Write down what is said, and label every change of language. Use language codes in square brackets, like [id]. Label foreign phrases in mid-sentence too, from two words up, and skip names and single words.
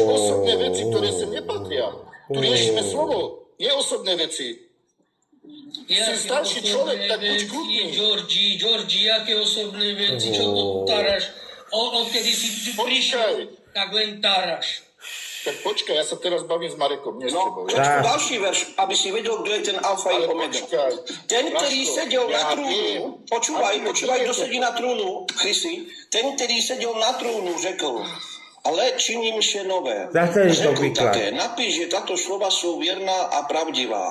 [sk] osobné veci, ktoré sem nepatria. Tu riešime slovo, nie osobné veci. [cs] Jaké [sk] Si starší osobné človek, tak buď veci, kľudný. Georgi, jaké osobné veci, čo to taráš? Odkedy si prišiel, tak len taráš. Tak počkaj, ja sa teraz bavím s Marekom, nie s No, tebou. [cs] přečtu další verš, aby si věděl, kdo je ten alfa i [sk] Ale [cs] omega. [sk] počkaj. [cs] Ten, který [sk] Lásko, [cs] seděl na [sk] ja [cs] trůnu, [sk] viem. počúvaj, [cs] Ale kdo sedí na trůnu, Chrisi, ten, který seděl na trůnu, řekl, ale činím vše nové. [sk] Zase je to [cs] Řekl [sk] výklad. [cs] také, napíš, že tato slova jsou věrná a pravdivá.